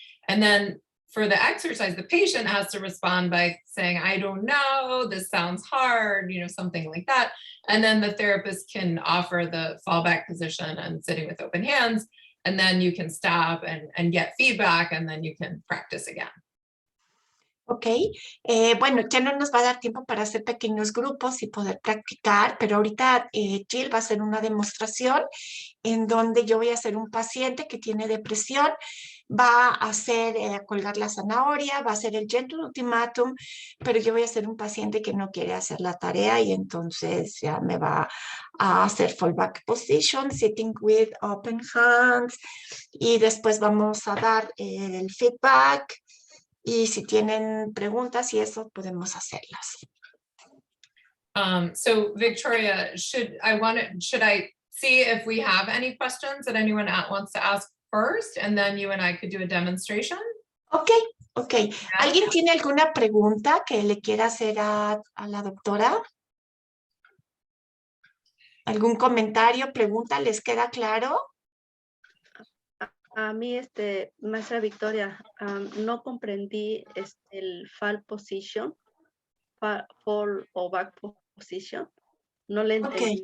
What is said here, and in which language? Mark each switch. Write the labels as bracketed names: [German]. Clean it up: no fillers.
[English] And then for the exercise, the patient has to respond by saying, I don't know, this sounds hard, something like that. And then the therapist can offer the fallback position and sitting with open hands. And then you can stop and get feedback, and then you can practice again. [Spanish] Ok, bueno, ya no nos va a dar tiempo para hacer pequeños grupos y poder practicar, pero ahorita Jill va a hacer una demostración en donde yo voy a hacer un paciente que tiene depresión, va a hacer, colgar la zanahoria, va a hacer el gentle ultimatum, pero yo voy a hacer un paciente que no quiere hacer la tarea y entonces ya me va a hacer fallback position, sitting with open hands, y después vamos a dar el feedback. Y si tienen preguntas y eso, podemos hacerlas. [English] So Victoria, should I see if we have any questions that anyone wants to ask first, and then you and I could do a demonstration? Ok. [Spanish] ¿Alguien tiene alguna pregunta que le quiera hacer a la doctora? ¿Algún comentario, pregunta? ¿Les queda claro? A mí, maestra Victoria, no comprendí el fall position, fall o back position. No le entendí.